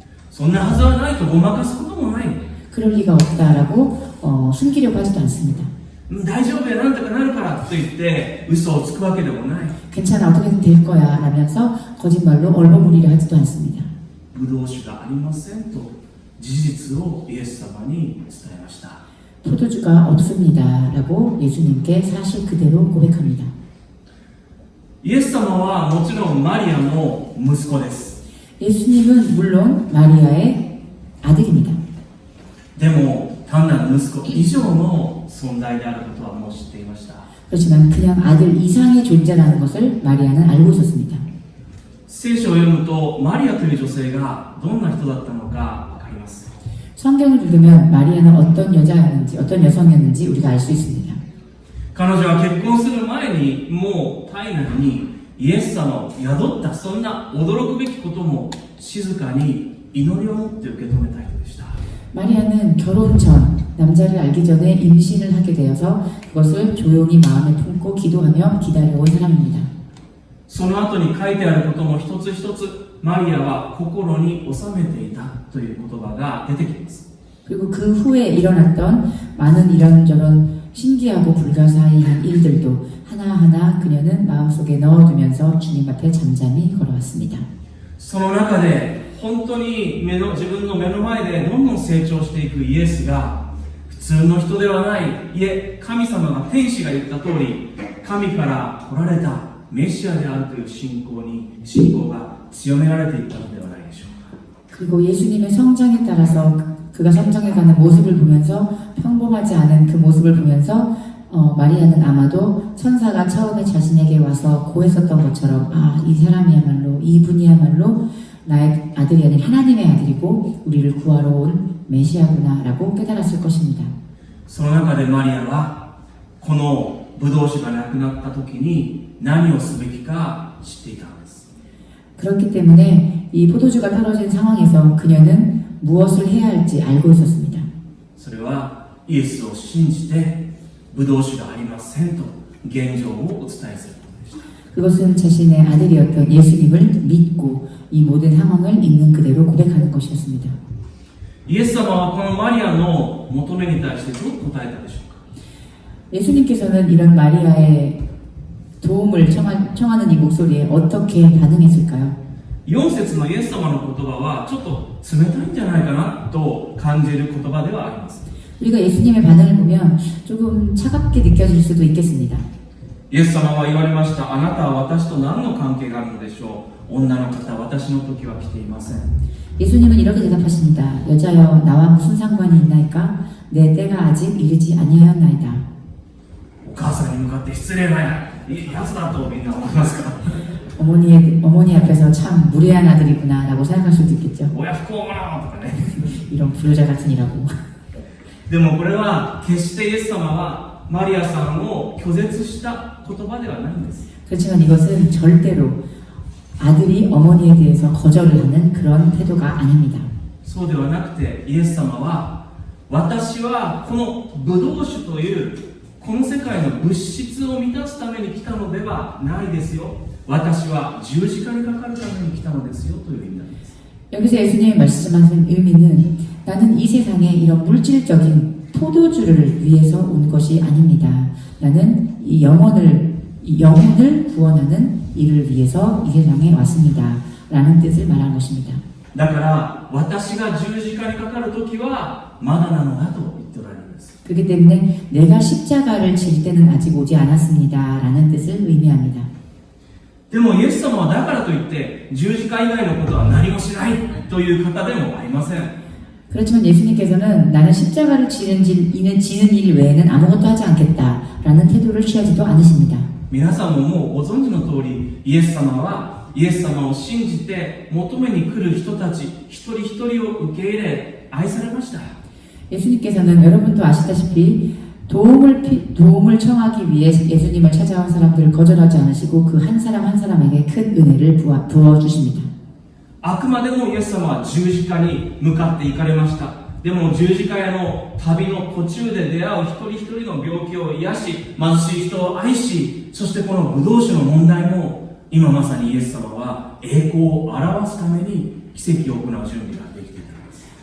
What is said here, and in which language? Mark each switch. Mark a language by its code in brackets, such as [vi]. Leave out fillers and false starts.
[ja] そんなはずはないとごまかすこともない。 [ko] 그럴 리가 없다라고 숨기려고 하지도 않습니다. [ja] 大丈夫やなんとかなるからと言って嘘をつくわけでもない。 [ko] 괜찮아 어떻게든 될 거야 라면서 거짓말로 얼버무리려 하지도 않습니다. [ja] ブドウ酒がありませんと事実をイエス様に伝えました。 [ko] 포도주가 없습니다 라고 예수님께 사실 그대로 고백합니다. [ja] イエス様はもちろんマリアの息子です。 [ko] 예수님은 물론 마리아의 아들입니다. [ja] でも単なる息子以上の存在であることはもう知っていました。 [ko] 그렇지만 그냥 아들 이상의 존재라는 것을 마리아는 알고 있었습니다. [ja] 聖書を読むとマリアという女性がどんな人だったのか分かります。 [ko] 성경을 읽으면 마리아는 어떤 여자였는지 어떤 여성이었는지 우리가 알 수 있습니다. [ja] 彼女は結婚する前にもう体内にイエス様を宿った、そんな驚くべきことも静かに祈りを持って受け止めた人でした。 [ko] 마리아는 결혼 전 남자를 알기 전에 임신을 하게 되어서 그것을 조용히 마음에 품고 기도하며 기다려온 사람입니다. [ja] その後に書いてあることも一つ一つマリアは心に収めていたという言葉が出てきます。 [ko] 그리고 그 후에 일어났던 많은 이런저런 신기하고 불가사의한 일들도 하나하나 그녀는 마음속에 넣어두면서 주님 앞에 잠잠히 걸어왔습니다. [ja] その中で本当に自分の目の前でどんどん成長していくイエスが普通の人ではない、いえ神様が天使が言った通り神から来られたメシアであるという信仰が強められていったのではないでしょうか。 [ko] 그리고 예수님의 성장에 따라서 그가 성장해가는 모습을 보면서 평범하지 않은 그 모습을 보면서 마리아는 아마도 천사가 처음에 자신에게 와서 고했었던 것처럼 이 사람이야말로 이분이야말로 나의 아들이 아닌 하나님의 아들이고 우리를 구하러 온 메시아구나 라고 깨달았을 것입니다. [ja] その中でマリアはこのブドウ酒がなくなった時に何をすべきか知っていたんです。 [ko] 그렇기 때문에 이 포도주가 떨어진 상황에서 그녀는 무엇을 해야 할지 알고 있었습니다. [ja] それはイエスを信じてブドウ酒がありませんと現状をお伝えすることでした。 [ko] 그것은 자신의 아들이었던 예수님을 믿고 이 모든 상황을 있는 그대로 고백하는 것이었습니다. [ja] イエス様はこのマリアの求めに対してどう答えたでしょうか。 [ko] 예수님께서는 이런 마리아의 도움을 청하는 이 목소리에 어떻게 반응했을까요? [ja] 4節のイエス様の言葉はちょっと冷たいんじゃないかなと感じる言葉ではあります。 [ko] 우리가 예수님의 반응을 보면 조금 차갑게 느껴질 수도 있겠습니다. [ja] イエス様は言われました。あなたは私と何の関係があるのでしょう。女の方、私の時は来ていません。 [ko] 예수님은 이렇게 대답하십니다. 여자여 나와 무슨 상관이 있나이까? 내 때가 아직 이르지 아니하였나이다. [ja] お母さんに向かって失礼なやつだとみんな思いますか。 [ko] 어머니 앞에서 참 무례한 아들이구나 라고 생각할 수도 있겠죠. [ja] 親不孝者とかね。 [ko] 이런 불효자 같으니라고. [ja] でもこれは決してイエス様はマリアさんを拒絶した言葉ではないんです。 [ko] 그렇지만 이것은 절대로 아들이 어머니에 대해서 거절을 하는 그런 태도가 아닙니다. [ja] そうではなくてイエス様は私はこのブドウ酒というこの世界の物質を満たすために来たのではないですよ。私は十字架にかかるために来たのですよという意味なんです。 [ko] 여기서 예수님이 말씀하신 의미는 나는 이 세상에 이런 물질적인 포도주를 위해서 온 것이 아닙니다. 나는 이 영혼을 구원하는 일을 위해서 이 세상에 왔습니다. 라는 뜻을 말하는 것입니다. [ja] だから私が十字架にかかる時はまだなのだと言っておられるんです。 [ko] 그렇기 때문에 내가 십자가를 질 때는 아직 오지 않았습니다. 라는 뜻을 의미합니다. [ja] でもイエス様はだからといって十字架以外のことは何もしないという方でもありません。 [ko] 그렇지만 예수님께서는 나는 십자가를 지는 일 외에는 아무것도 하지 않겠다. 라는 태도를 취하지도 않으십니다. [ja] 皆さんももうご存知の通りイエス様はイエス様を信じて求めに来る人たち一人一人を受け入れ愛されました。 [ko] 예수님께서는 여러분도 아시다시피 도움을 청하기 위해 예수님을 찾아온 사람들을 거절하지 않으시고 그 한 사람 한 사람에게 큰 은혜를 부어주십니다. [ja] あくまでもイエス様は十字架に向かって行かれました。でも十字架への旅の途中で出会う一人一人の病気を癒し、貧しい人を愛し、そしてこのブドウ酒の問題も今まさにイエス様は栄光を表すために奇跡を行う準備ができていたんです。